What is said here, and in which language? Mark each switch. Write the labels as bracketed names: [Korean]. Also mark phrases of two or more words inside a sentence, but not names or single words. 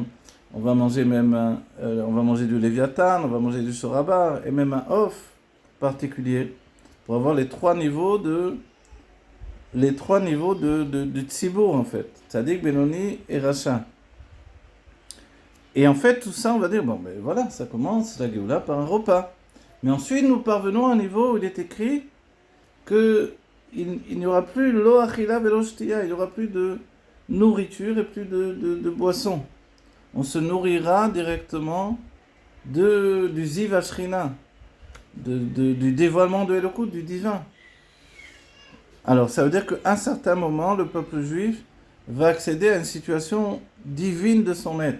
[French] On va manger on va manger du Léviathan, on va manger du Sorabar, et même un Off particulier, pour avoir les trois niveaux du Tzibour, en fait. [Hebrew] צדיק, בינוני [French] et Racha. Et en fait, tout ça, on va dire, bon, ben voilà, ça commence, la Géoula, par un repas. Mais ensuite, nous parvenons à un niveau où il est écrit qu'il n'y aura plus [Hebrew] לא אכילה ולא שתייה, [French] il n'y aura plus de nourriture et plus de boisson. On se nourrira directement du [Hebrew] זיו השכינה, [French] du dévoilement de Elokut, du divin. Alors, ça veut dire qu'à un certain moment, le peuple juif va accéder à une situation divine de son être.